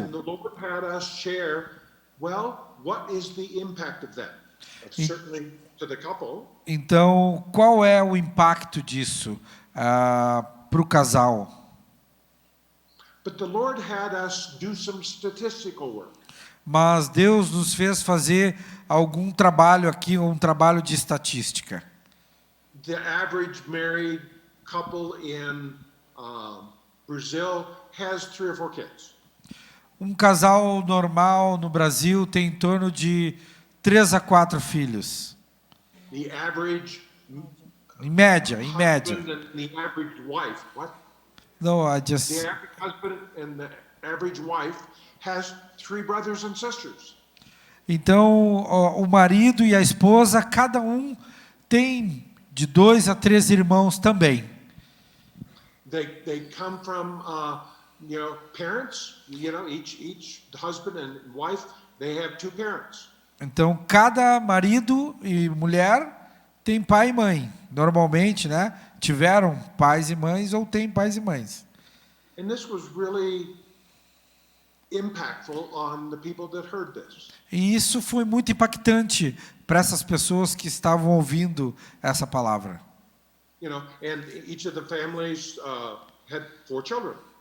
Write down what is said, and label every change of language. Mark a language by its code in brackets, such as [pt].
[en] And the Lord had us share, well, what is the impact of that? Certainly to the couple. [pt] Então, qual é o impacto disso para o casal? [en] But the Lord had us do some statistical work. [pt] Mas Deus nos fez fazer algum trabalho aqui, um trabalho de estatística. [en] The average married couple in Brazil has 3 or 4 kids. [pt] Um casal normal no Brasil tem em torno de 3 a 4 filhos. [en] The average [pt] Em média. [en] husband and the average wife, what? No, I just... The average husband and the average wife has 3 brothers and sisters. [pt] Então, o marido e a esposa, cada um tem de 2 a 3 irmãos também. [en] They come from parents. Each husband and wife, they have 2 parents. [pt] Então, cada marido e mulher tem pai e mãe. Normalmente, né? Tiveram pais e mães ou têm pais e mães. [en] And this was really impactful on the people that heard this. [pt] E isso foi muito impactante para essas pessoas que estavam ouvindo essa palavra. [en] And each of the families had 4 children.